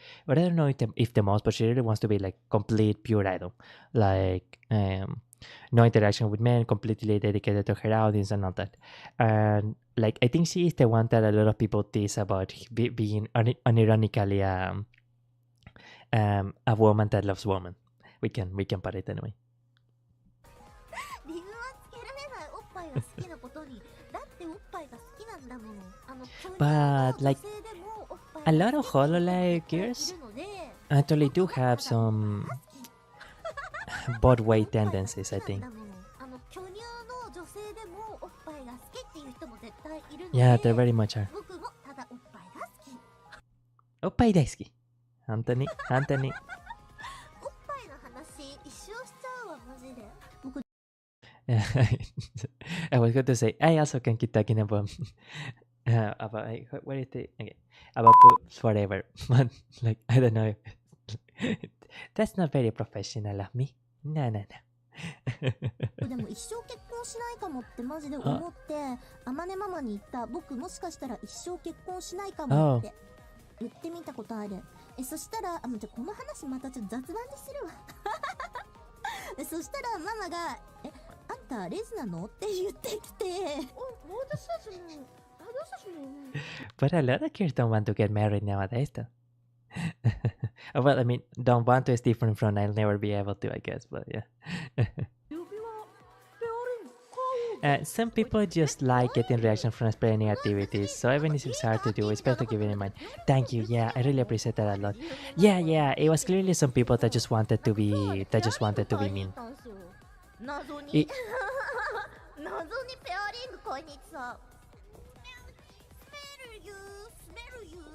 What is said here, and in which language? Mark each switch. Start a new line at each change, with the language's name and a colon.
English: But I don't know if the most, but she really wants to be like complete pure idol, like no interaction with men, completely dedicated to her audience and all that. And like I think she is the one that a lot of people tease about being unironically a woman that loves women. We can put it anyway.
Japanese: 理由はつけられないおっぱいが好きなことにだっておっぱいが好きなんだもの
English: But like
Japanese: 女性でもおっぱ
English: a lot of Hololive gears actually do have some both way tendencies, I think.
Japanese: 巨乳の女性でもおっぱいが好きっていう人も絶対いるので、
English: Yeah, there very much are.
Japanese: 僕もただおっぱいが好き。おっぱい大好き。本当に本当に。おっぱいの話一生しちゃうわマジで。僕
English: I was going to say I also can keep talking about what is it? Okay, about boobs forever, but like I don't know. That's not very professional of me. No, no, no.
Japanese: でも一生結婚しないかもってマジで思ってあまねママに言った。僕もしかしたら一生結婚しないかもって言ってみたことある。そしたらじゃあこの話またちょっと雑談にするわ。そしたらママがあんたレズなのって言ってきて、私たちも私たちも
English: But a lot of kids don't want to get married nowadays, though. Well, I mean, don't want to is different from I'll never be able to, I guess, but yeah.
Japanese: 指輪ペアリング
English: Some people just like getting reaction from explaining activities, so even if it's hard to do, it's better to keep it in mind. Thank you, yeah, I really appreciate that a lot. Yeah, it was clearly some people that just wanted to be mean.
Japanese: 謎にい謎にペアリング買いに行ってさ、スメルユ